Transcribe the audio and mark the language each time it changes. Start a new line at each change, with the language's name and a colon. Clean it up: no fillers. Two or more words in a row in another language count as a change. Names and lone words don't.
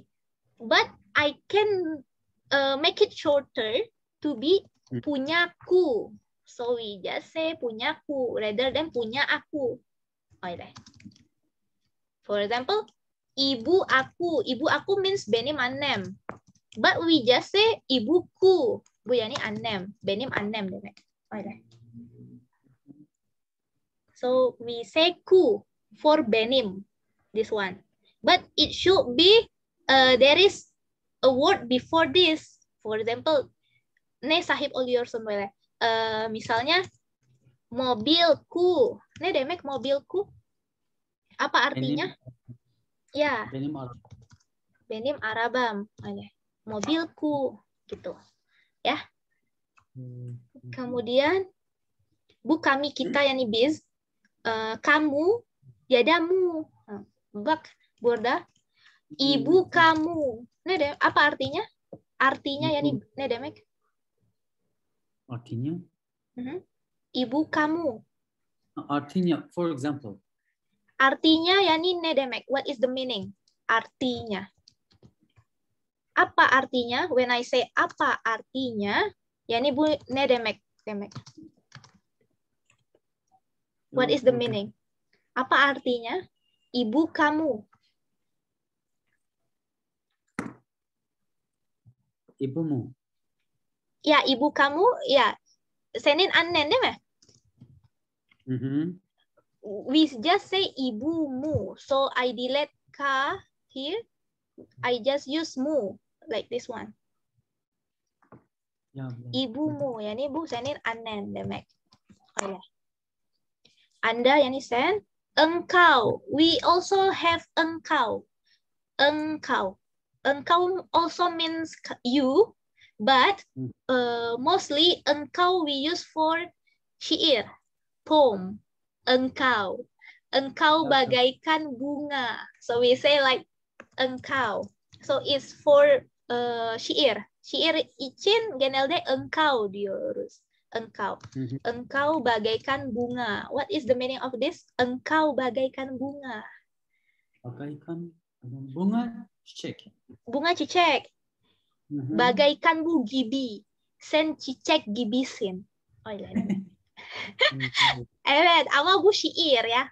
English: But I can make it shorter to be punyaku. So we just say punyaku rather than
Indonesian: punya aku.
English: Okay. For example,
Indonesian: ibu aku. Ibu aku
English: means
Turkish: benim annem.
English: But we just say ibuku.
Turkish: Bu yani annem. Benim annem demek.
English: Okay. So we say ku for benim. This one. But it should be there is a word before this. For example,
Turkish: ne sahib oluyorsun böyle.
Indonesian: Misalnya mobilku.
Turkish: Ne demek mobilku?
Indonesian: Apa artinya?
Turkish: Ya. Benim arabam.
Indonesian: Mobilku gitu. Ya. Kemudian bu kami kita
Turkish: yani biz.
Indonesian: Kamu yadamu.
Turkish: Bak burada
Indonesian: ibu kamu.
Turkish: Ne demek?
Indonesian: Apa artinya?
Turkish: Artinya yani ne demek?
Indonesian: Artinya? Ibu kamu. Artinya,
English: for example.
Turkish: Artinya yani ne demek?
English: What is the meaning?
Indonesian: Artinya. Apa artinya?
English: When I say
Indonesian: apa artinya,
Turkish: yani bu ne demek?
English: What is the meaning?
Indonesian: Apa artinya? Ibu kamu. Ibumu. Ya, ibu kamu, ya.
Turkish: Senin annen değil mi?
English: We just say ibumu. So I delete ka here. I just use mu like this one. Ya,
Indonesian: ibumu,
Turkish: yani bu senin annen demek. Öyle. Anda yani sen.
Indonesian: Engkau.
English: We also have engkau. Engkau. Engkau also means you. But mostly engkau we use for syair, poem.
Indonesian: Engkau. Engkau bagaikan bunga.
English: So we say like engkau. So it's for syair.
Turkish: Syair izin genelde
Indonesian: engkau diurus. Engkau. Engkau bagaikan bunga.
English: What is the meaning of this?
Indonesian: Engkau bagaikan bunga. Bagaikan bunga çiçek. Bunga cicek. Bagaikan
Turkish: bu gibi. Sen çiçek gibisin. Öyle. Evet ama bu şiir ya.